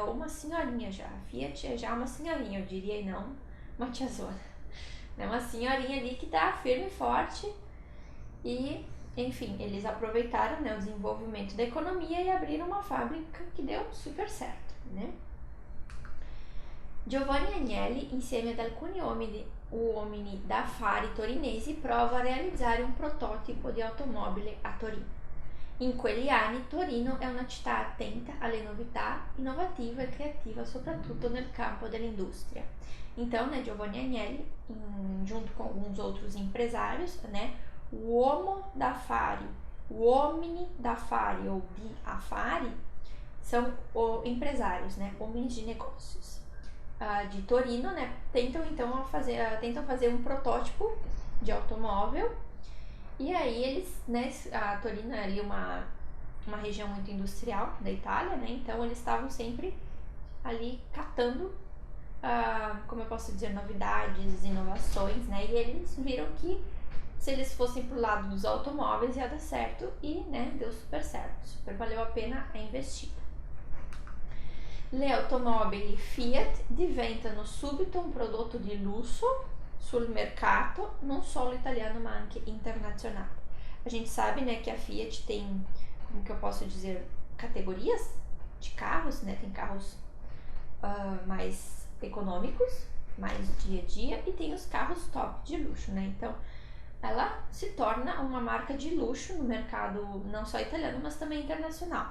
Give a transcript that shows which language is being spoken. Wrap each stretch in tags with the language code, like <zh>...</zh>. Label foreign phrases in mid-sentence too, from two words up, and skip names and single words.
<pt>Ou uma senhorinha já. A Fiat é já uma senhorinha, eu diria, e não uma tiazona. É uma senhorinha ali que tá firme e forte e, enfim, eles aproveitaram, né, o desenvolvimento da economia e abriram uma fábrica que deu super certo, né?</pt> <it>Giovanni Agnelli, insieme ad alcuni uomini d'affari torinesi, prova a realizzare un prototipo di automobile a Torino. In quegli anni Torino è una città attenta alle novità, innovativa e creativa, soprattutto nel campo dell'industria.</it> <pt>Então, né, Giovanni Agnelli, junto com alguns outros empresários, né,</pt> <it>uomini d'affari ou di affari,</it> <pt>são empresários, né, homens de negócios. De Torino, né, tentam fazer um protótipo de automóvel. E aí eles, né, a Torino é ali uma região muito industrial da Itália, né, então eles estavam sempre ali catando, como eu posso dizer, novidades, inovações, né, e eles viram que se eles fossem pro lado dos automóveis ia dar certo e, né, deu super certo, super valeu a pena a investida.</pt> <it>Le automobili Fiat diventano subito un prodotto di lusso sul mercato, non solo italiano ma anche internazionale.</it> <pt>A gente sabe, né, que a Fiat tem, como que eu posso dizer, categorias de carros, né? Tem carros mais econômicos, mais dia a dia, e tem os carros top de luxo, né? Então, ela se torna uma marca de luxo no mercado não só italiano, mas também internacional.</pt>